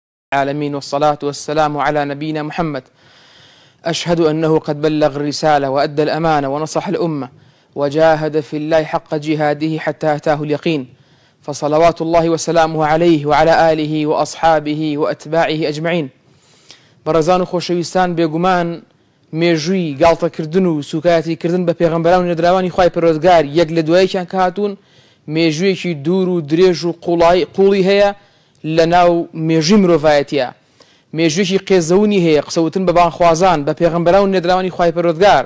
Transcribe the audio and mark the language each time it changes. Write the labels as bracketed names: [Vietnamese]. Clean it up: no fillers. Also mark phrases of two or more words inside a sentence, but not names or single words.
[Arabic] العالمين والصلاة والسلام على نبينا محمد. أشهد أنه قد بلغ الرسالة وأدى الأمانة ونصح الأمة وجاهد في الله حق جهاده حتى أتاه اليقين، فصلوات الله وسلامه عليه وعلى آله وأصحابه وأتباعه أجمعين. [Central Kurdish] برزان خوشويستان بيقمان مێژووی گاڵتەکردن و سوکایەتیکردن بە پێغەمبەران و نێدراوانی خوای پەروەردگار یەک لە دوایەکیان کە هاتوون مێژوویەکی دوور و درێژ و قوڵی هەیە لە ناو مێژووی مرۆڤایەتیە، مێژوویەکی قێزەونی هەیە قسەوتن بە بانخوازان بە پێغەمبەران و نێدراوانی خوای پەروەردگار.